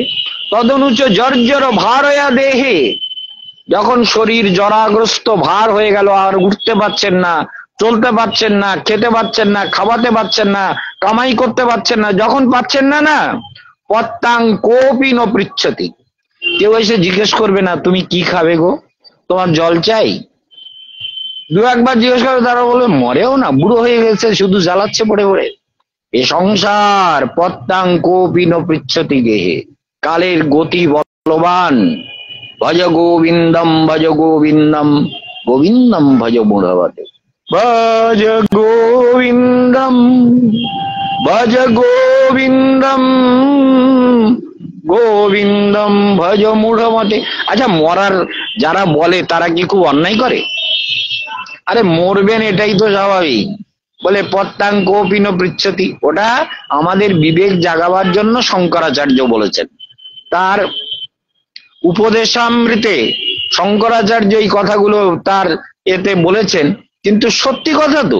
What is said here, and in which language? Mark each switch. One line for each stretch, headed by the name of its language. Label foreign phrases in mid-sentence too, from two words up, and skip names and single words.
Bangla: তদনুচ জর্জর ভার হইয়া দেহে, যখন শরীর জরাগ্রস্ত ভার হয়ে গেল, আর উঠতে পারছেন না, চলতে পারছেন না, খেতে পারছেন না, খাওয়াতে পারছেন না, কামাই করতে পারছেন না, যখন পাচ্ছেন না না,
Sanskrit: পত্তাং কোপি ন পৃচ্ছতি,
Bangla: কেউ এসে জিজ্ঞেস করবে না তুমি কি খাবে গো, তোমার জল চাই। দু একবার জিজ্ঞেস করে তারা বলবে মরেও না, বুড়ো হয়ে গেছে, শুধু জ্বালাচ্ছে পড়ে পড়ে। এ সংসার
Sanskrit: পত্তাং কোপি ন পৃচ্ছতি গেহে,
Bangla: কালের গতি বলবান।
Sanskrit: ভজ গোবিন্দম ভজ গোবিন্দম, গোবিন্দম ভজ মুঢ়বতে। ভজ গোবিন্দম ভজ গোবিন্দম, গোবিন্দম ভজ মূঢ়মতে।
Bangla: আচ্ছা, মরার যারা বলে তারা কি খুব অন্যায় করে? আরে মরবেন এটাই তো স্বাভাবিক। বলে
Sanskrit: পত্তাং কোপিন পৃচ্ছতি,
Bangla: ওটা আমাদের বিবেক জাগাবার জন্য শঙ্করাচার্য বলেছেন। তার উপদেশামৃতে শঙ্করাচার্য এই কথাগুলো তার এতে বলেছেন, কিন্তু সত্যি কথা তো।